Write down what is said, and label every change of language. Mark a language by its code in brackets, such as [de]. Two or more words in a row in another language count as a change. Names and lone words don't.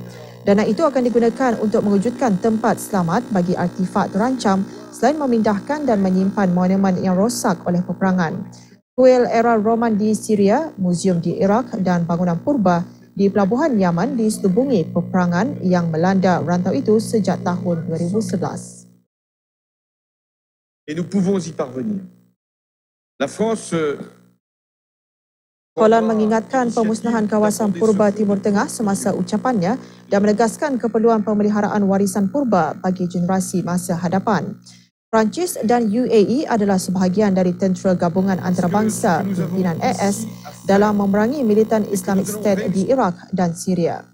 [ms] Dana itu akan digunakan untuk mewujudkan tempat selamat bagi artifak terancam selain memindahkan dan menyimpan monumen yang rosak oleh peperangan. Kuil era Roman di Syria, muzium di Iraq dan bangunan purba di pelabuhan Yaman diselubungi peperangan yang melanda rantau itu sejak tahun 2011. [fr] Et nous pouvons y parvenir. La France [ms] Hollande mengingatkan pemusnahan kawasan purba Timur Tengah semasa ucapannya dan menegaskan keperluan pemeliharaan warisan purba bagi generasi masa hadapan. Perancis dan UAE adalah sebahagian dari tentera gabungan antarabangsa pimpinan AS dalam memerangi militan Islamic State di Iraq dan Syria.